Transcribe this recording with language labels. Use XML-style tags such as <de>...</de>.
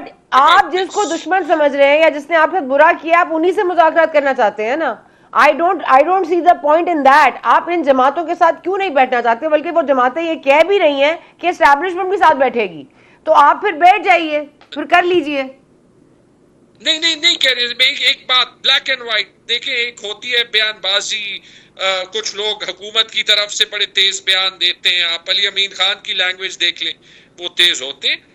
<ur>But آپ جس کو دشمن سمجھ رہے ہیں یا جس نے آپ سے برا کیا, آپ انہی سے مذاکرات کرنا چاہتے ہیں نا.</ur> <en>I don't see the point in that.</en> <ur>آپ ان جماعتوں کے ساتھ کیوں نہیں بیٹھنا چاہتے, بلکہ وہ جماعتیں یہ کہہ بھی رہی ہیں کہ اسٹیبلشمنٹ بھی ساتھ بیٹھے گی, تو آپ پھر بیٹھ جائیے, پھر کر لیجئے. نہیں کہہ رہے. میں ایک بات بلیک اینڈ وائٹ دیکھیں, ایک ہوتی ہے بیان بازی. کچھ لوگ حکومت کی طرف سے بڑے تیز بیان دیتے ہیں. آپ علی امین خان کی لینگویج دیکھ لیں, وہ تیز ہوتے ہیں.</ur>